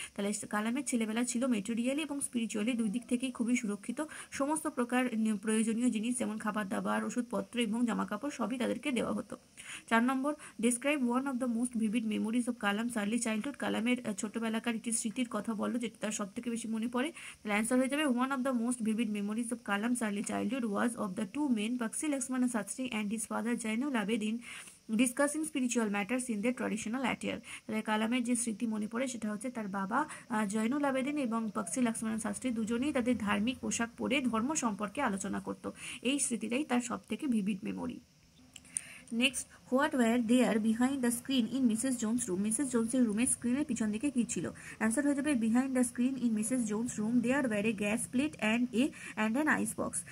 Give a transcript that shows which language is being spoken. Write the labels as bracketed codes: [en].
[bn] তাহলে কালামের ছেলেবেলা ছিল মেটেরিয়ালি এবং স্পিরিচুয়ালি দুই দিক থেকেই খুবই সুরক্ষিত। সমস্ত প্রকার প্রয়োজনীয় জিনিস যেমন খাবার দাবার, ওষুধপত্র এবং জামাকাপড় সবই তাদেরকে দেওয়া হতো। 4 নম্বর, [en] Describe one of the most vivid memories of Kalam's early childhood. [bn] কালামের ছোটবেলাকার একটি স্মৃতির কথা বলো যেটা তার সব থেকে বেশি মনে পড়ে। তাহলে অ্যান্সার হয়ে যাবে, [en] one of the most vivid memories of Kalam's early childhood was of the two men, Bakshi Laxmana Sastry and his father Jainul Abedin, discussing spiritual matters in the traditional attire. [bn] তাহলে কালামের যে স্মৃতি মনে পড়ে সেটা হচ্ছে তার বাবা জয়নুল আবেদিন এবং বক্সি লক্ষ্মণ শাস্ত্রী দুজনেই তাদের ধার্মিক পোশাক পরে ধর্ম সম্পর্কে আলোচনা করত। এই স্মৃতিটাই তার সব থেকে vivid memory. [en] Next, what were there behind the screen in Mrs Jones room. [bn] Mrs জোনসের রুমের স্ক্রিনের পিছন দিকে কি ছিল? অ্যান্সার হয়ে যাবে, [en] Behind the screen in Mrs Jones room there were a gas plate and an ice box.